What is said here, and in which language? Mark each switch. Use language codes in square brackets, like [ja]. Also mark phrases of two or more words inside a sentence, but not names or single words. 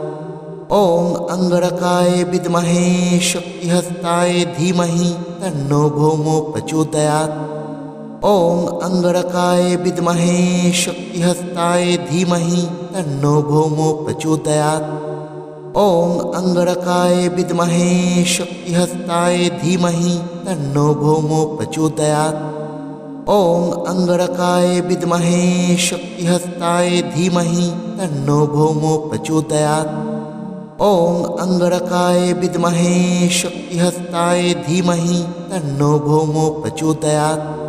[sa] ওং অঙ্গরকায় বিদ্মহে শক্তিহস্তায় ধীমহি তন্নো ভৌমো প্রচোদয়াৎ। ওং অঙ্গরকায় বিদ্মহে শক্তিহস্তায় ধীমহি তন্নো ভৌমো প্রচোদয়াৎ। ওং অঙ্গরকায় বিদ্মহে শক্তিহস্তায় ধীমহি তন্নো ভৌমো প্রচোদয়াৎ। ॐ अंगरकाय विद्महे शक्तिहस्ताय धीमहि तन्नो भौमो प्रचोदयात्। ॐ अंगरकाय विद्महे शक्तिहस्ताय धीमहि तन्नो भौमो प्रचोदयात्।